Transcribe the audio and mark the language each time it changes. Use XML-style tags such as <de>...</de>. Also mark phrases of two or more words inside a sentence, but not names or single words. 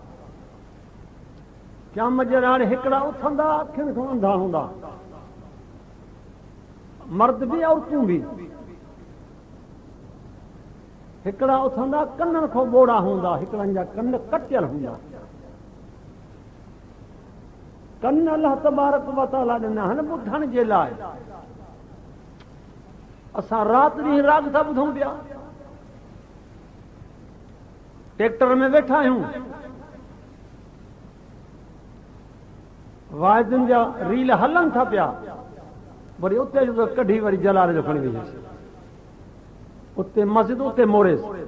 <sd>क़यामत जे ॾाढे हिकिड़ा उथंदा अखियुनि खां अंधा हूंदा, मर्द बि औरतूं बि। हिकिड़ा उथंदा कननि खां ॿोड़ा हूंदा, हिकिड़नि जा कन कटियल हूंदा। कन</sd> <ar>الله تبارك وتعالى</ar> <sd>ॾिना आहिनि ॿुधण जे लाइ। असां राति ॾींहुं राग था ॿुधूं पिया, ट्रैक्टर में वेठा आहियूं, वाइदुनि जा रील हलन था पिया, वरी उते जो कढी वरी जलाल जो खणी वई, उते मस्जिद उते मोड़ेस।</sd>